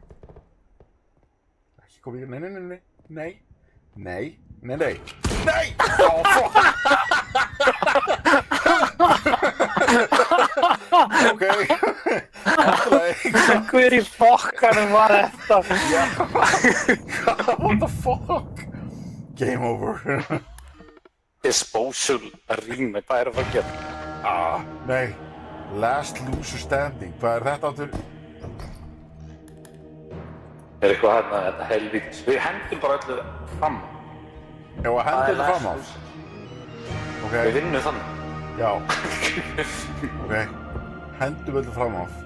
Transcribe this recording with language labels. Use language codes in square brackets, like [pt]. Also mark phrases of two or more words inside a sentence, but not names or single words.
[is] Ekki komið í... Nei! [en] Oh, fuck! Ok. [is] Hver í fokkanum var þetta? [en] What the fuck? Game over. Disposal Arena, [is] hvað er að fara að gera? Nei. [en] Last loser standing. [is] Hvað er þetta áttur? Er eitthvað hérna, þetta helvítis. Við hendum bara öllu fram. Já, að henda þetta fram á. Ok. Við vinnum þannig. Já. Ok. Hendum öllu fram á.